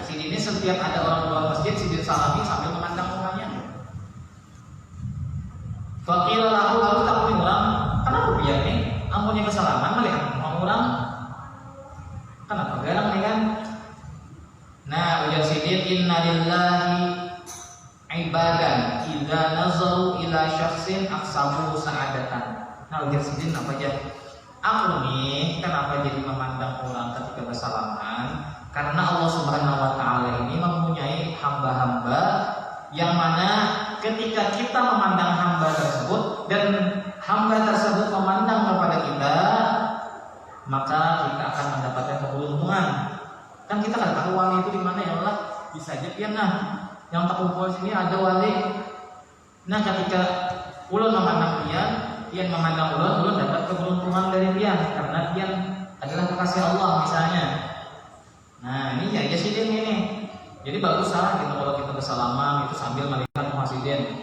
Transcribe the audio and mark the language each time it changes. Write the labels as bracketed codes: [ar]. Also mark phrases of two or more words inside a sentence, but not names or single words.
[bjn] Sidin ini setiap ada orang keluar masjid, Sidin salami sambil memandang muhanya. Fakir lalu tak orang, kenapa dia nih? Ampunnya kesalaman melihat orang, kenapa garang nih kan? Nah, ujar Sidin, [ar] إن لله عبادا إذا نظروا إلى شخص أقسموا سعادة. [bjn] Nah, ujar Sidin apa aja? [id] Aku nih kenapa jadi memandang orang ketika bersalaman? Karena Allah [ar] سبحانه وتعالى [id] ini mempunyai hamba-hamba yang mana ketika kita memandang hamba tersebut dan hamba tersebut memandang kepada kita, maka kita akan mendapatkan keberuntungan. Kan kita kan tahu wali itu di mana [ar] يا الله? [bjn] Bisa aja pian yang tak kumpul sini ada wali. Nah, ketika ulun memandang pian memandang ulun dapat keberuntungan dari pian karena pian adalah kekasih Allah misalnya. [id] Nah, ini ya Sidin ini. [bjn] Jadi bagus lah gitu kalau kita bersalaman itu sambil melihat muhasidin.